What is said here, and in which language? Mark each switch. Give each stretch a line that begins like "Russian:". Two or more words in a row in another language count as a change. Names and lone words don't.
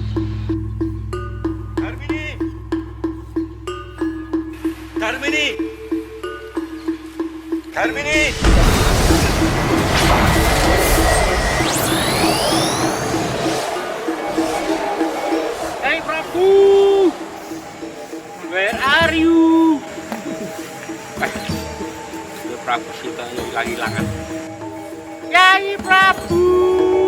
Javanese: Darmini. Darmini. Darmini.
English: Hey Prabu, where are you?
Javanese: Prabu Sinta hilang-hilangan. Yai Prabu.